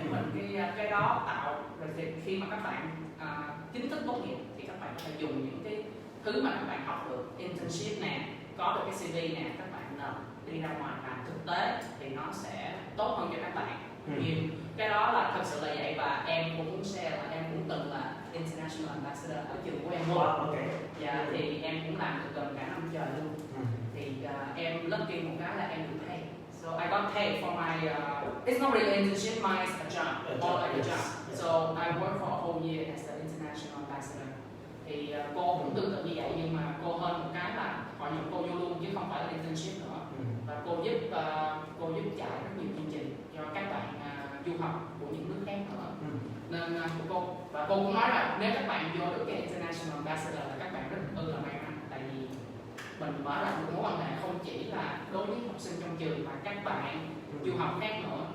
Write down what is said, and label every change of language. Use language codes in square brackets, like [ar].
[vi] của mình, cái đó tạo rồi thì khi mà các bạn chính thức tốt nghiệp thì các bạn có thể dùng những cái thứ mà các bạn học được internship nè, có được cái CV nè, các bạn đi ra ngoài làm thực tế thì nó sẽ tốt hơn cho các bạn nhiều. Cái đó là thật sự là vậy, và em cũng share là em cũng từng là international ambassador ở trường của em luôn. Dạ, thì em cũng làm được gần cả năm trời luôn. Thì em lucky một cái là em được pay. [en] So I got paid for my it's not really internship, my job, more like a job. So I worked for a whole year as an international ambassador. [vi] Thì cô cũng tương tự như vậy, nhưng mà cô hơn một cái là họ nhận cô vô luôn chứ không phải là internship nữa. Và cô giúp chạy rất nhiều chương trình cho các bạn du học của những nước khác nữa. Nên cô cũng nói là nếu các bạn vô được cái international ambassador là các bạn rất là may mắn, tại vì mình mở ra một mối quan hệ không chỉ là đối với học sinh trong trường mà các bạn du học khác nữa.